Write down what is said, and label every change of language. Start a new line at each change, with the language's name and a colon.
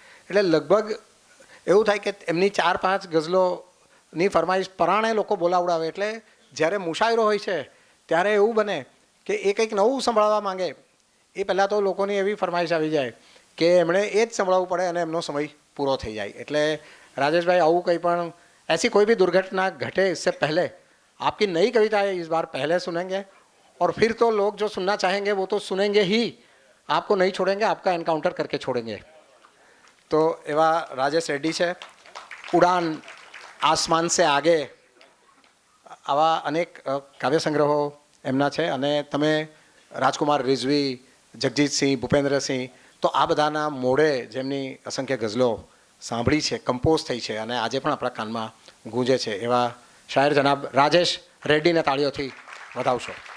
Gujarati: એટલે લગભગ એવું થાય કે એમની 4-5 ગઝલોની ફરમાઈશ પરાણે લોકો બોલાવડાવે. એટલે જ્યારે મુશાયરો હોય છે ત્યારે એવું બને કે એ કંઈક નવું સંભળાવવા માંગે એ પહેલાં તો લોકોની એવી ફરમાઈશ આવી જાય કે એમણે એ જ સંભળાવવું પડે અને એમનો સમય પૂરો થઈ જાય.
Hindi: એટલે राजेश भाई, आऊ कहीं पण ऐसी कोई भी दुर्घटना घटे इससे पहले आपकी नई कविताएं इस बार पहले सुनेंगे और फिर तो लोग जो सुनना चाहेंगे वो तो सुनेंगे ही, आपको नहीं छोड़ेंगे, आपका एनकाउंटर करके छोड़ेंगे.
Gujarati: तो एवा राजेश रेड्डी છે. ઉડાન, આસમાન સે આગે, આવા અનેક કાવ્ય સંગ્રહો એમના છે. અને તમે રાજકુમાર રિઝવી, જગજીતસિંહ, ભૂપેન્દ્રસિંહ, તો આ બધાના મોઢે જેમની અસંખ્ય ગઝલો સાંભળી છે, કમ્પોઝ થઈ છે અને આજે પણ આપણા કાનમાં ગૂંજે છે, એવા શાયર જનાબ રાજેશ રેડ્ડીને તાળીઓથી વધાવશો.